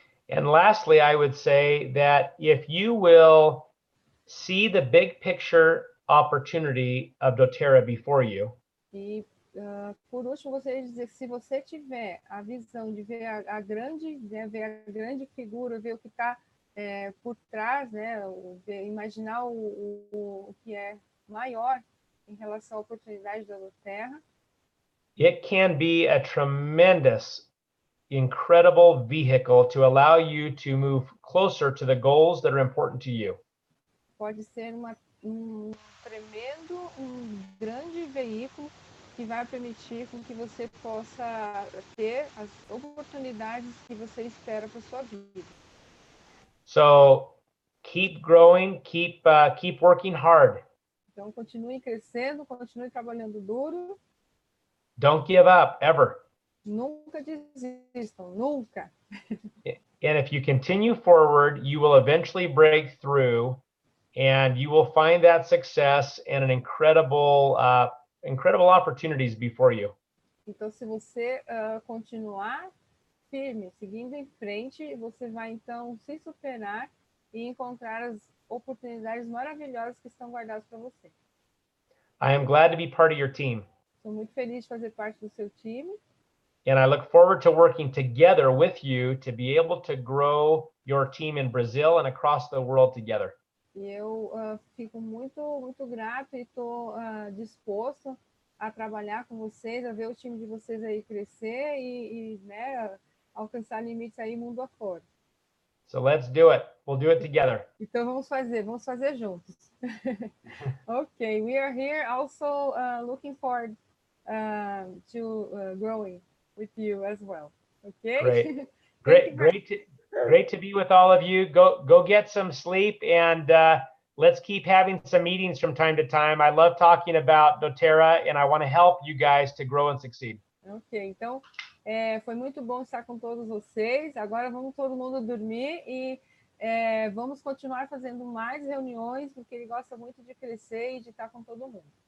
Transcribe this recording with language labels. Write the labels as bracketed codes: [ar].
[en] And lastly, I would say that if you will see the big picture opportunity of Doterra before you, [pt] E por último, gostaria de dizer que se você tiver a visão de ver a grande figura, ver o que está por trás, imaginar o que é maior em relação à oportunidade da Doterra, [en] it can be a tremendous, incredible vehicle to allow you to move closer to the goals that are important to you. [pt] Pode ser um grande veículo que vai permitir com que você possa ter as oportunidades que você espera para sua vida. [en] So keep growing, keep working hard. [pt] Então continue crescendo, continue trabalhando duro. [en] Don't give up ever. [pt] Nunca desistam, nunca. [en] And if you continue forward, you will eventually break through and you will find that success and an incredible opportunities before you. [pt] Então, se você continuar firme, seguindo em frente, você vai então se superar e encontrar as oportunidades maravilhosas que estão guardadas para você. [en] I am glad to be part of your team. [pt] Estou muito feliz de fazer parte do seu time. [en] And I look forward to working together with you to be able to grow your team in Brazil and across the world together. [pt] E eu fico muito grato e estou disposto a trabalhar com vocês, a ver o time de vocês aí crescer e alcançar limites aí mundo afora. [en] So let's do it. We'll do it together. [pt] Então vamos fazer juntos. [en] Okay, we are here also looking forward to growing with you as well. Okay. Great to be with all of you. Go get some sleep and let's keep having some meetings from time to time. I love talking about Doterra and I want to help you guys to grow and succeed. [pt] Ok, então foi muito bom estar com todos vocês. Agora vamos todo mundo dormir e Vamos continuar fazendo mais reuniões, porque ele gosta muito de crescer e de estar com todo mundo.